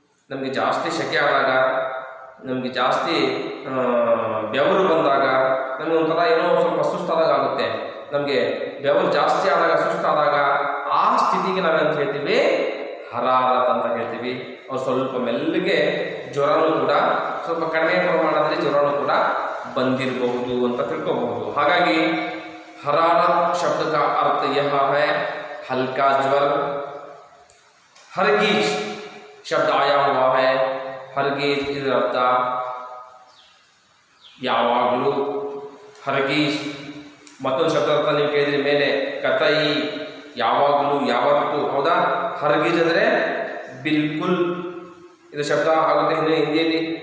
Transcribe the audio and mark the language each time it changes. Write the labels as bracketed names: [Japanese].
[Kannada] ನಮಗೆ ಜಾಸ್ತಿ ಸೆಕೆ ಆದಾಗ, ನಮಗೆ ಜಾಸ್ತಿ ಬೆವರು ಬಂದಾಗ, ನಮಗೆ ಒಂಥರ ಏನೋ ಸ್ವಲ್ಪ ಸುಸ್ತಾದಾಗ ಆಗುತ್ತೆ. ನಮಗೆ ಬೆವರು ಜಾಸ್ತಿ ಆದಾಗ, ಸುಸ್ತಾದಾಗ ಆ ಸ್ಥಿತಿಗೆ ನಾವೇಂತ ಹೇಳ್ತೀವಿ, ಹರಾರತ್ ಅಂತ ಹೇಳ್ತೀವಿ. ಅವ್ರು ಸ್ವಲ್ಪ ಮೆಲ್ಲಗೆ ಜ್ವರನೂ ಕೂಡ ಸ್ವಲ್ಪ ಕಡಿಮೆ ಪ್ರಮಾಣದಲ್ಲಿ ಜ್ವರನೂ ಕೂಡ ಬಂದಿರಬಹುದು ಅಂತ ತಿಳ್ಕೋಬಹುದು. ಹಾಗಾಗಿ [Hindi] हरारत शब्द का अर्थ यह है हल्का ज्वर. हरगिज शब्द आया हुआ है. [Kannada] हरगिज ಇದರ ಅರ್ಥ ಯಾವಾಗಲೂ. ಹರಗೀಜ್ ಮತ್ತೊಂದು ಶಬ್ದ ಅರ್ಥ ನೀವು ಕೇಳಿದ್ರಿ ಮೇಲೆ, ಕತೈ ಯಾವಾಗಲೂ, ಯಾವತ್ತು, ಹೌದಾ. ಹರಗೀಜ್ ಅಂದರೆ ಬಿಲ್ಕುಲ್ ಇದು ಶಬ್ದ ಆಗುತ್ತೆ ಹಿಂದಿಯಲ್ಲಿ.